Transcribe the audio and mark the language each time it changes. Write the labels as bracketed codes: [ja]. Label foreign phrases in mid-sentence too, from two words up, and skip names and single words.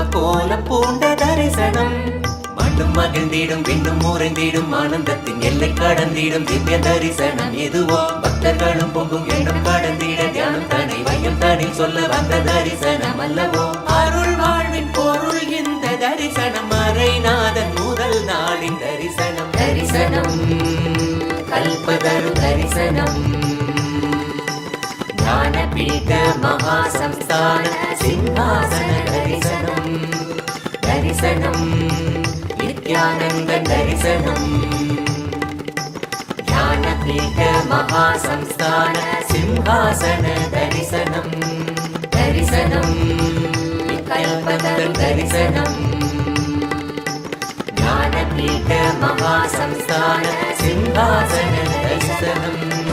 [ta] கோலம் பூண்ட தரிசனம் மண்ணும் மகிழ்ந்திடும் விண்ணும் முறைந்திடும் ஆனந்தத்தின் எல்லை கடந்திடும் திவ்ய தரிசனம் எதுவோ பக்தர்களும் பொங்கும் எண்ணம் கடந்திட தியானம் தனி வையம் தனி சொல்ல வந்த தரிசனம் அல்லவோ அருள் வாழ்வின் பொருள் இந்த தரிசனம் மறைநாதன் முதல் நாளின் தரிசனம் தரிசனம் கல்பதரு தரிசனம் ஞானபீட மகாசம்ஸ்தான சிம்ஹாசன தரிசனம் தரிசனம் [sa] नित्यानन्द दर्शनम् ज्ञानपीठ महासंस्थान सिंहासन दर्शनम् दर्शनम् कल्पतरु दर्शनम् ज्ञानपीठ महा महासंस्थान सिंहासन दर्शनम्